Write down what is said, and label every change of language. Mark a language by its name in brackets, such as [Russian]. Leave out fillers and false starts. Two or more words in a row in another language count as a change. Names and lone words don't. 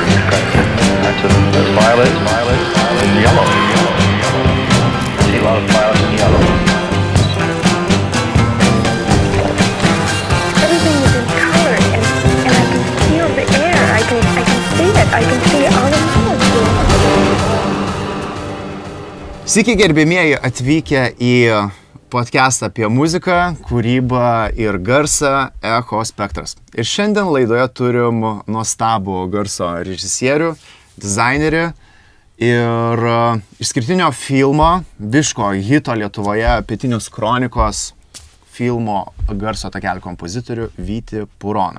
[English] There's violet, and yellow. I see a lot of violet and yellow. Everything is in color, and I can feel the air. I can see it. I can see all the molecules. [Lithuanian] Sveiki gerbėmieji atvykę į podcastą apie muziką, kūrybą ir garsą Echo Spektras. Ir šiandien laidoje turim nuostabų garso režisierių, dizainerį ir išskirtinio filmo, Viško hito Lietuvoje, Pietinius kronikos filmo garso takelio kompozitorių Vytį Puroną.